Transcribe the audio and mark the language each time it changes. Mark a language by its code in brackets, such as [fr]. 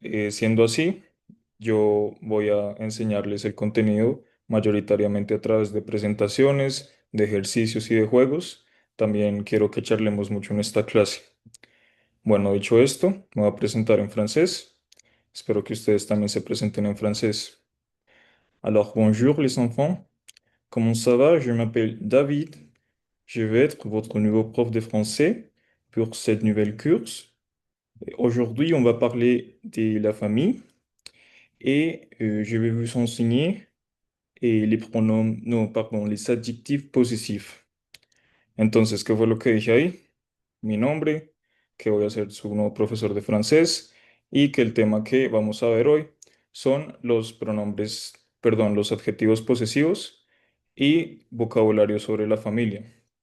[es] Siendo así, yo voy a enseñarles el contenido mayoritariamente a través de presentaciones, de ejercicios y de juegos. También quiero que charlemos mucho en esta clase. Bueno, dicho esto, me voy a presentar en francés. Espero que ustedes también se presenten en francés. [fr] Alors, bonjour les enfants. Comment ça va? Je m'appelle David. Je vais être votre nouveau prof de français pour cette nouvelle course. Aujourd'hui, on va parler de la famille et je vais vous enseigner les pronoms, non, pardon, les adjectifs possessifs. [es] Entonces, ¿qué fue lo que dije ahí? Mi nombre, que voy a ser su nuevo profesor de francés y que el tema que vamos a ver hoy son los pronombres, perdón, los adjetivos posesivos y vocabulario sobre la familia.